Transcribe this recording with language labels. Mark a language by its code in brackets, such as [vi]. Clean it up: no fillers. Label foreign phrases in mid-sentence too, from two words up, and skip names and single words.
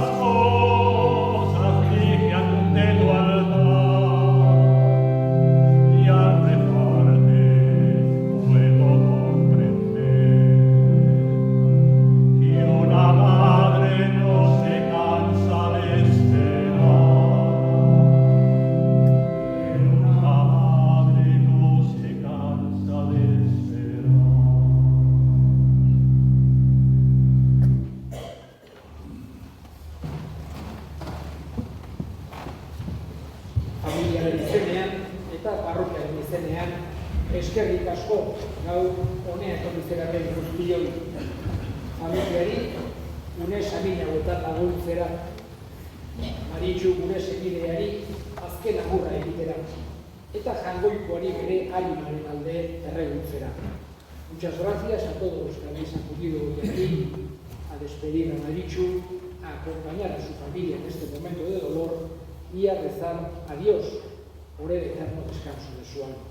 [es] cosas dije ante tu altar, y al rezarte puedo comprender que una madre no se cansa de esperar, que una madre no se cansa de esperar. [eu] Familiaren izenean eta parrokiaren izenean eskerrik asko gaur honea etorri zareten guztioi. Familiari une samin hauetan laguntzera, Maritxu gure senideari azken agurra egitera, eta jangoikoari bere harimaren alde erreguntzera. [es] Muchas gracias a todos los que habéis acudido hoy aquí a despedir a Maritxu, a acompañar a su familia en este momento de dolor y a rezar a Dios por el eterno descanso de su alma.